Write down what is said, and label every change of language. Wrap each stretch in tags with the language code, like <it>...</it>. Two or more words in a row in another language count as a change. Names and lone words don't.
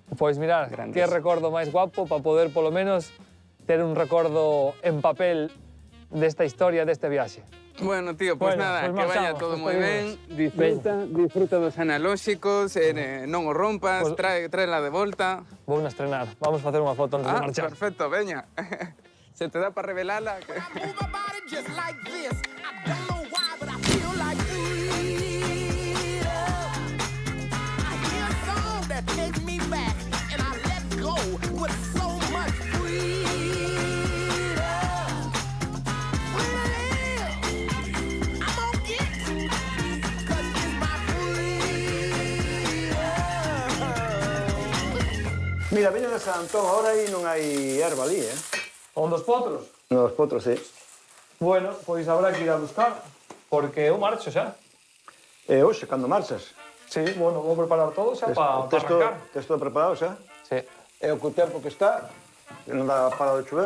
<gl>Pois mirad, que recordo máis guapo para poder polo menos ter un recordo en papel desta historia, deste viaxe. Bueno, tío, pois nada, que vaya todo moi ben, disfruta dos analóxicos, non o rompas, tráela de volta. Vou na estrenar, vamos facer unha foto antes de marchar.</gl> <es>Perfecto, veña. ¿Se te da para revelarla?</es> <en>Move my body just like this. I don't know why, but I feel like freedom. I hear a song that takes me back, and I let go with so much freedom. When I live, I'm gonna get, 'cause it's my freedom.</en> <gl>Mira, viña de San Antón, ahora aí non hai erva ali, On dos potros? Nos potros, sí. Bueno, pois habrá que ir a buscar, porque eu marcho xa. E hoxe, cando marchas? Sí, bueno, vou preparar todo xa para arrancar. Tes todo preparado xa? Sí. E o que o tempo que está, que non dá para de chover.</gl>